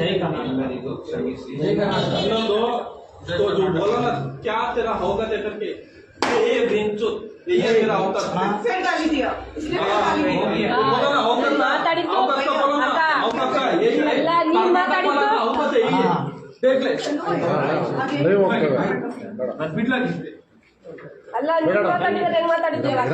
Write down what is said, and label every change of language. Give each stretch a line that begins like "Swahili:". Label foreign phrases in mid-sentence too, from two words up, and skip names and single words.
Hindi: जय कर्नाटक जय कर्नाटक ಇನ್ನೊಂದು तो जो बोला ना क्या तेरा होगा दे करके ये बेंचो ये मेरा होगा फिर गाली दिया इसने फिर गाली दिया बोला ना होगा ना
Kannada: ಮಾತಾಡಿದ್ದು
Hindi: होगा का बोला ना होगा का ये
Kannada: ಅಲ್ಲ, ನೀನ್ ಮಾತಾಡಿದ್ದು?
Hindi: होगा से ये देख ले
Kannada: ಅಲ್ಲ ನೀವು ಮಾತಾಡಿದ್ರೆ ಹೆಂಗ್ ಮಾತಾಡಿದ್ದೆ